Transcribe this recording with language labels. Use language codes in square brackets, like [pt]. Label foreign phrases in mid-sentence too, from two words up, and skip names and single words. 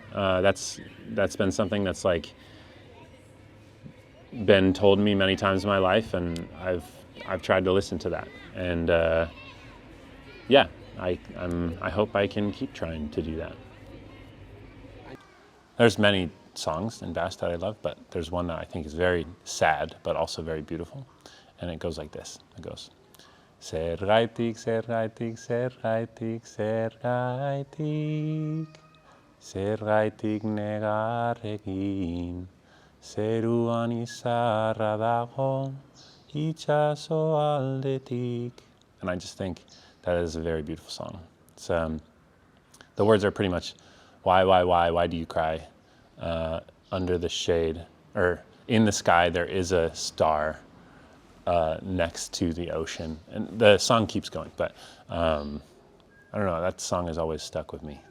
[en] That's been something that's like been told me many times in my life, and I've tried to listen to that. And yeah, I hope I can keep trying to do that. There's many songs in Basque that I love, but there's one that I think is very sad, but also very beautiful. And it goes like this. It goes, [eu] Zergaitik, zergaitik, zergaitik, zergaitik, zergaitik negar egin, zeruan izarra dago, itxaso aldetik. [en] And I just think that is a very beautiful song. It's, the words are pretty much, why do you cry? Under the shade, or in the sky, there is a star next to the ocean. And the song keeps going, but I don't know, that song has always stuck with me.